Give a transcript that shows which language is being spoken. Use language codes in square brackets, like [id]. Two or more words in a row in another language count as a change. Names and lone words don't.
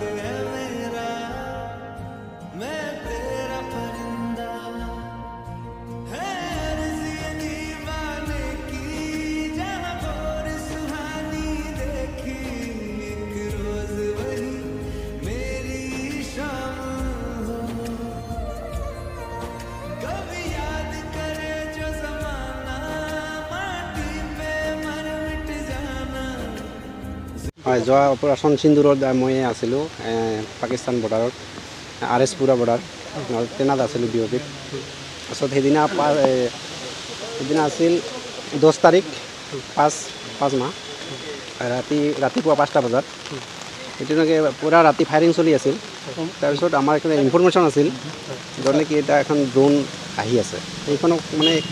[hi] है मेरा मैं तेरा परिंदा है अर्ज़ ये दीवाने की जहाँ भोर सुहानी देखी एक रोज वही मेरी शाम हो कभी याद करे जो ज़माना माटी पे मर मिट जाना [as] হয় যোৱা অপাৰেশ্যন সিন্দুৰত মই আছিলোঁ পাকিস্তান বৰ্ডাৰত RS পুৰা বৰ্ডাৰ ট্ৰেইনত আছিলোঁ বিঅ'পিত তাৰপিছত সেইদিনা আছিল 10 তাৰিখ 5 মাহ ৰাতিপুৱা 5টা বজাত সেইটোকে পুৰা ৰাতি ফায়াৰিং চলি আছিল তাৰপিছত আমাৰ এটা ইনফৰমেশ্যন আছিল য'ত কি এটা এখন ড্ৰোন আহি আছে সেইখনক মানে